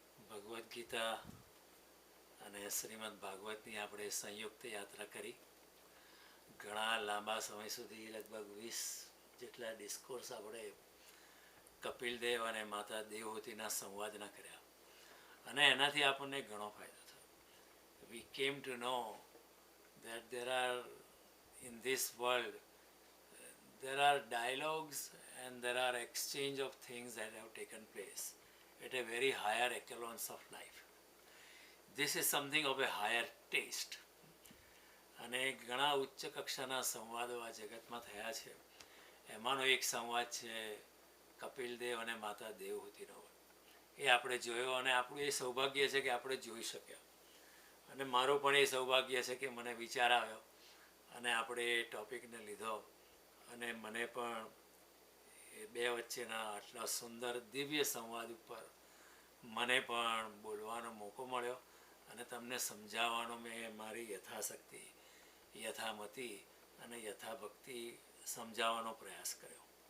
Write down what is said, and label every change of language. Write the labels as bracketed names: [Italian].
[Gujarati] ભગવદ્ ગીતા અને શ્રીમદ ભાગવતની આપણે સંયુક્ત યાત્રા કરી. ઘણા લાંબા સમય સુધી લગભગ 20 જેટલા ડિસ્કોર્સ આપણે કપિલદેવ અને માતા દેવહૂતિના સંવાદના કર્યા અને એનાથી આપણને ઘણો ફાયદો થયો. [English] We came to know that there are in this world there are dialogues and there are exchange of things that have taken place at a very higher echelons of life. This is something of a higher taste. [Gujarati] અને ઘણા ઉચ્ચ કક્ષાના સંવાદો આ જગતમાં થયા છે. એમાંનો એક સંવાદ છે કપિલદેવ અને માતા દેવહૂતિનો. એ આપણે જોયો અને આપણું એ સૌભાગ્ય છે કે આપણે જોઈ શક્યા. અને મારું પણ એ સૌભાગ્ય છે કે મને વિચાર આવ્યો અને આપણે એ ટૉપિકને લીધો અને મને પણ એ બે વચ્ચેના આટલા સુંદર દિવ્ય સંવાદ ઉપર મને પણ બોલવાનો મોકો મળ્યો અને તમને સમજાવવાનો મેં મારી યથાશક્તિ, યથામતી અને યથાભક્તિ સમજાવવાનો પ્રયાસ કર્યો.